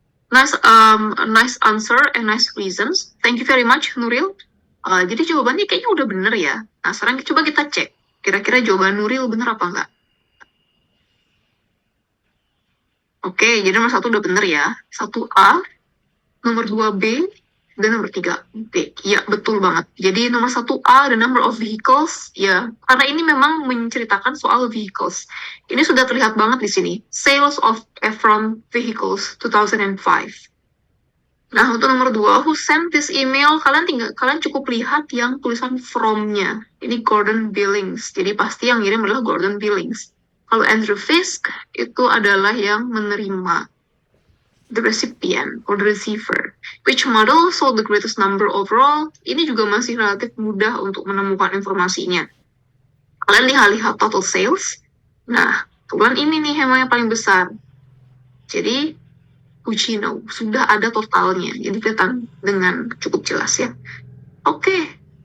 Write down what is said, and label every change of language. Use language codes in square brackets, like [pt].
[en] Nice answer and nice reasons. Thank you very much, Nuril. [id] Jadi jawabannya kayaknya udah bener ya. Nah, sekarang coba kita cek. Kira-kira jawaban Nuril bener apa enggak? Oke, jadi nomor 1 udah bener ya. 1A, nomor 2B, dan nomor 3B. Ya, betul banget. Jadi nomor 1A, [en] the number of vehicles, [id] ya. Karena ini memang menceritakan soal vehicles. Ini sudah terlihat banget di sini. [en] Sales of Efron vehicles 2005. [id] Nah, untuk nomor 2, [en] who sent this email, [id] kalian cukup lihat yang tulisan from-nya. Ini Gordon Billings. Jadi pasti yang ngirim adalah Gordon Billings. Kalau Andrew Fisk, itu adalah yang menerima. [en] The recipient or the receiver. Which model sold the greatest number overall? [id] Ini juga masih relatif mudah untuk menemukan informasinya. Kalian lihat total sales. Nah, kebetulan ini nih emang yang paling besar. Jadi, Puccino sudah ada totalnya. Jadi kelihatan dengan cukup jelas ya. Oke.